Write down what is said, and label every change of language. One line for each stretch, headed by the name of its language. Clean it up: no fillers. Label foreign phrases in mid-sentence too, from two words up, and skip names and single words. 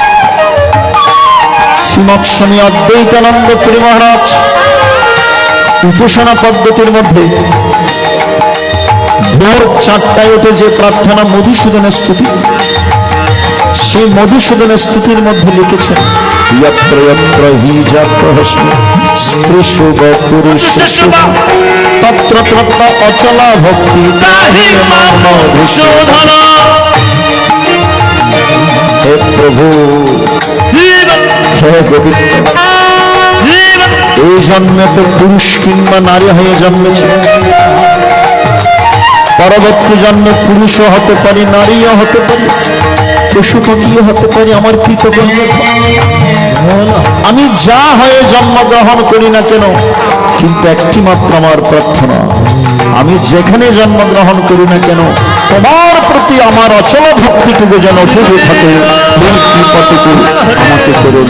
Bangla: শ্রীমৎ স্বামী অদ্বৈতানন্দ পুরী মহারাজ উপাসনা পদ্ধতির মধ্যে ভোর 4টায় উঠে যে প্রার্থনা মধুসূদনের স্তুতি, সেই মধুসূদনের স্তুতির মধ্যে লিখেছেন,
Sanskrit: यत्र यत्र हि जातोऽस्मि स्त्रीषु वा पुरुषेषु तत्र तत्र अचला भक्ति ताहि मां मधुसूदन। हे प्रभु, हे गोविंद,
Bangla: এই জন্মে তো পুরুষ কিংবা নারী হয়ে জন্মেছে, পরবর্তী জন্মে পুরুষও হতে পারি, নারীও হতে পারি, পশু পাখিও হতে পারি। আমার কৃতজ্ঞ, আমি যা হয়ে জন্মগ্রহণ করি না কেন, কিন্তু একটি মাত্র আমার প্রার্থনা, আমি যেখানে জন্মগ্রহণ করি না কেন তোমার প্রতি আমার অচল ভক্তিটুকু যেন ডুবে থাকে, এই কৃপাটুকু আমাকে করুন।